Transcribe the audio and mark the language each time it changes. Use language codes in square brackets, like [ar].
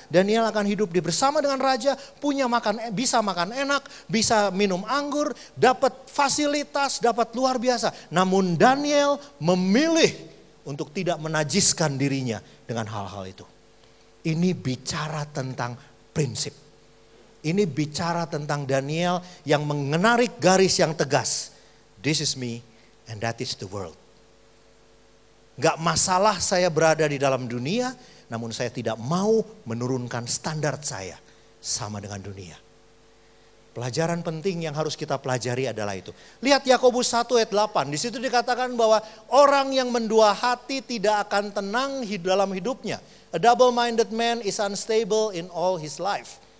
[id] Daniel akan hidup bersama dengan raja, bisa makan enak, bisa minum anggur, dapat fasilitas, dapat luar biasa. Namun Daniel memilih untuk tidak menajiskan dirinya dengan hal-hal itu. Ini bicara tentang prinsip. Ini bicara tentang Daniel yang menarik garis yang tegas. [en] This is me and that is the world. [id] Gak masalah saya berada di dalam dunia, namun saya tidak mau menurunkan standar saya sama dengan dunia. Pelajaran penting yang harus kita pelajari adalah itu. Lihat Yakobus 1 ayat 8. Di situ dikatakan bahwa orang yang mendua hati tidak akan tenang dalam hidupnya. [en] A double-minded man is unstable in all his life.